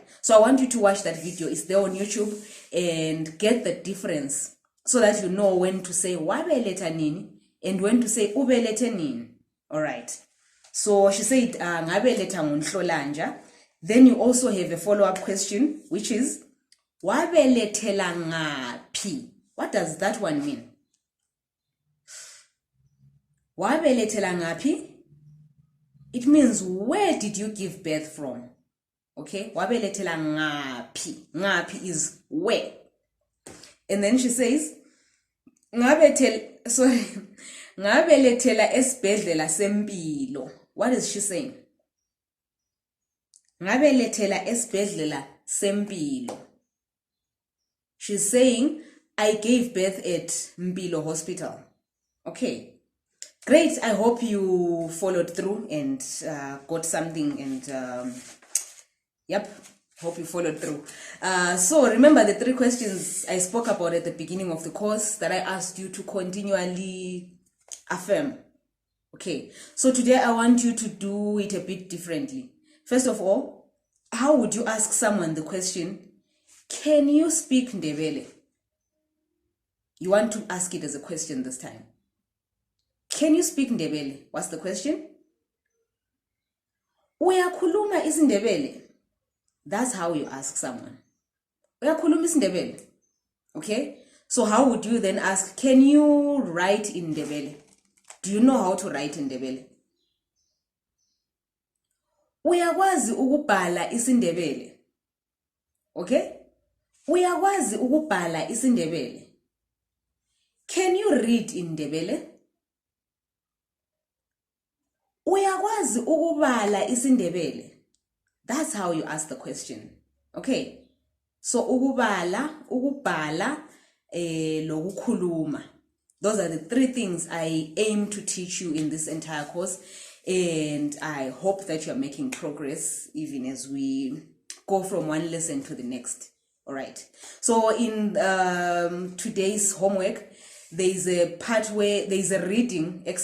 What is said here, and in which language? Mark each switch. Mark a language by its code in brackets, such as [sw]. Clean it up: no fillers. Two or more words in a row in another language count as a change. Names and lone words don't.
[en] So I want you to watch that video. It's there on YouTube, and get the difference so that you know when to say [nd] wabeletha nini [en] and when to say [nd] ubelethe nini. [en] All right. So she said [nd] ngabeletha ngoNhlolanja. [en] Then you also have a follow-up question, which is [nd] wabelethela ngaphi? [en] What does that one mean? [nd] Wabelethela ngaphi? [en] It means, where did you give birth from? [nd] Okay, wabelethela ngaphi. [en] Ngaphi is where. And then she says, [nd] ngabelethela esibhedlela sempilo. [en] What is she saying? [nd] Ngabelethela esibhedlela sempilo. [en] She's saying, I gave birth at Mpilo Hospital. Okay. Great. I hope you followed through and got something, and yep, hope you followed through. So remember the 3 questions I spoke about at the beginning of the course that I asked you to continually affirm. Okay. So today I want you to do it a bit differently. First of all, how would you ask someone the question, can you speak Ndebele? You want to ask it as a question this time. Can you speak Ndebele? What's the question? [nd] Uyakhuluma isiNdebele? [en] That's how you ask someone. [nd] Uyakhuluma isiNdebele? [en] Okay? So how would you then ask, can you write in Ndebele? Do you know how to write in Ndebele? [nd] Uyakwazi ukubhala isiNdebele? [en] Okay? [nd] Uyakwazi ukubhala isiNdebele? [en] Can you read in Ndebele? [nd] Uyakwazi ukubala isiNdebele? [en] That's how you ask the question. Okay? So [nd] ukubala, ukubhala, lokukhuluma. [en] Those are the 3 things I aim to teach you in this entire course. And I hope that you're making progress even as we go from one lesson to the next. All right. So in today's homework, there's a part where there's a reading exercise.